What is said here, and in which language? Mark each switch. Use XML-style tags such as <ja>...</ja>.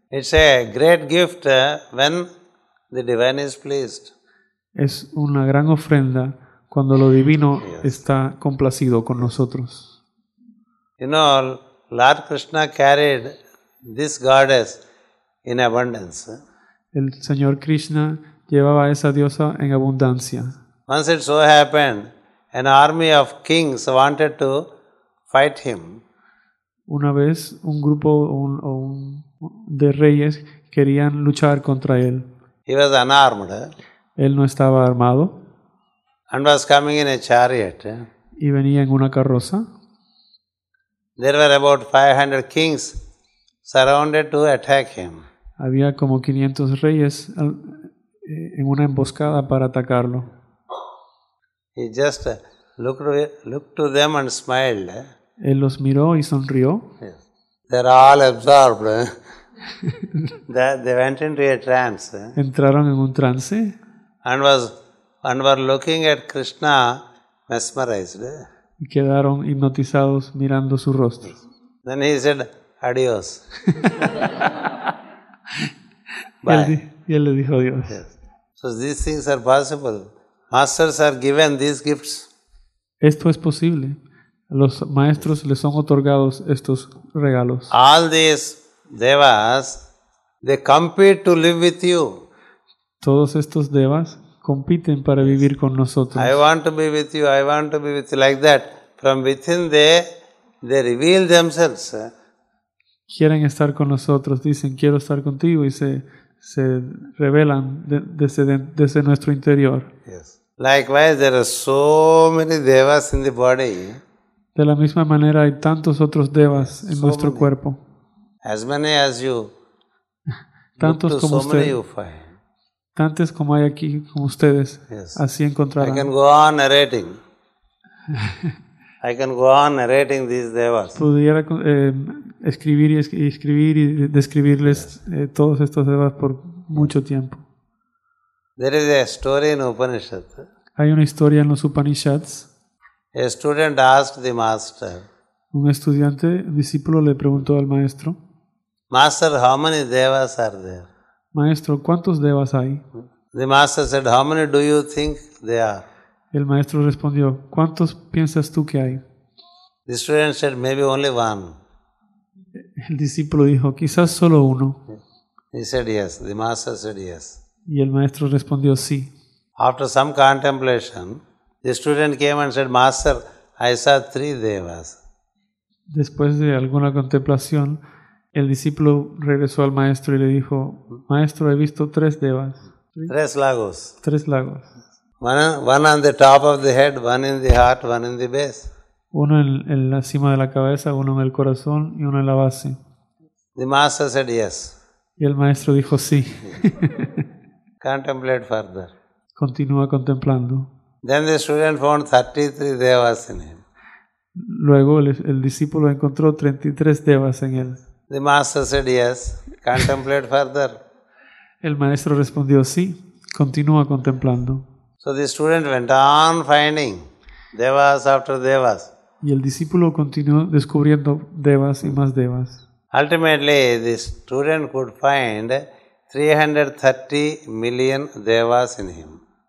<en>It's a great gift when the divine is pleased.</en> <es>Es una gran ofrenda cuando lo divino está complacido con nosotros.</es> <en>You know, Lord Krishna carried this goddess in abundance.</en> <es>El Señor Krishna llevaba a esa diosa en abundancia.</es> <en>Once it so happened, an army of kings wanted to fight him.</en> <es>Una vez un grupo de reyes querían luchar contra él.</es> <en>He was unarmed</en> <es>Él no estaba armado</es> <en>and was coming in a chariot.</en> <es>y venía en una carroza.</es> <en>There were about 500 kings surrounded to attack him.</en> <es>Había como 500 reyes en una emboscada para atacarlo.</es> <en>He just looked to them and smiled.</en> <es>Él los miró y sonrió.</es> <en>Yes. They're all absorbed. They went into a trance.</en> <es>Entraron en un trance</es> <en>And were looking at Krishna mesmerized.</en> <es>y quedaron hipnotizados mirando su rostro.</es> <en>Then he said, adios.</en> <es>Y él le dijo adiós.</es> <en>Yes. So these things are possible. Masters are given these gifts.</en> <es>Esto es posible. A los maestros les son otorgados estos regalos.</es> <en>All these devas, they compete to live with you.</en> <es>Todos estos devas compiten para vivir con nosotros.</es> <en>I want to be with you, I want to be with you, like that. From within they reveal themselves.</en> <es>Quieren estar con nosotros, dicen quiero estar contigo y se revelan desde nuestro interior.</es> <en>Yes. Likewise, there are so many devas in the body.</en> <es>De la misma manera hay tantos otros devas en nuestro cuerpo.</es> <en>As many as you.</en> <es>Tantos como</es> <en>so many</en> <es>usted.</es> <en>you find.</en> <es>Tantos como hay aquí, como ustedes.</es> <en>Yes.</en> <es>Así</es> <en>I</en> <es>encontrarán.</es> <en>can go on narrating. I can go on narrating these devas.</en> <es>Pudiera escribir y describirles todos estos devas por mucho tiempo.</es> <en>There is a story in Upanishad.</en> <es>Hay una historia en los Upanishads.</es> <en>A student asked the master,</en> <es>Un discípulo le preguntó al maestro,</es> <en>Master, how many devas are there?</en> <es>Maestro, ¿cuántos devas hay?</es> <en>The master said, how many do you think they are?</en> <es>El maestro respondió, ¿cuántos piensas tú que hay?</es> <en>The student said, maybe only one.</en> <es>El discípulo dijo, quizás solo uno.</es> <en>He said, yes. The master said, yes.</en> <es>Y el maestro respondió, sí.</es> <en>After some contemplation, the student came and said, Master, I saw 3 devas.</en> <es>Después de alguna contemplación, el discípulo regresó al maestro y le dijo, Maestro, he visto 3 devas. 3 lagos. 3 lagos.</es> <en>One on the top of the head, one in the heart, one in the base.</en> <es>Uno en la cima de la cabeza, uno en el corazón y uno en la base.</es> <en>The master said, yes.</en> <es>Y el maestro dijo, sí.</es> <en>Contemplate further.</en> <es>Continúa contemplando.</es> <en>Then the student found 33 devas in him.</en> <es>Luego el discípulo encontró 33 devas en él.</es> <en>The master said, yes, contemplate further.</en> <es>El maestro respondió, sí, continúa contemplando.</es> <en>So the student went on finding devas after devas.</en> <es>Y el discípulo continuó descubriendo devas y más devas.</es> <en>Ultimately, the student could find 330 million devas in him.</en>